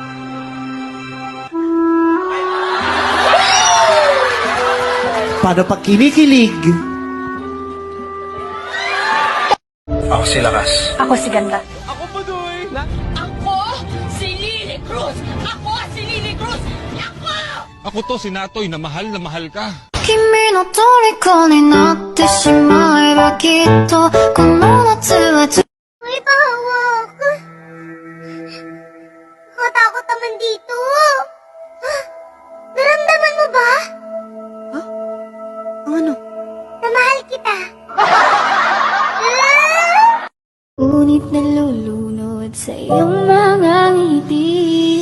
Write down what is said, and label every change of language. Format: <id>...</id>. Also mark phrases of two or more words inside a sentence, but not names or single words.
<tl>Paano pag kinikilig? Ako si Lakas. Ako si Ganda. Ako, si Lily Cruz! Ako to, si Natoy, na mahal ka.</tl> <ja>君の虜になってしまえばきっとこの夏は</ja> <tl>Uy, pahawak. Nakatakot naman dito. Naramdaman mo ba? Ano? Na mahal kita. Ngunit nalulunod sa iyong mga ngiti.</tl>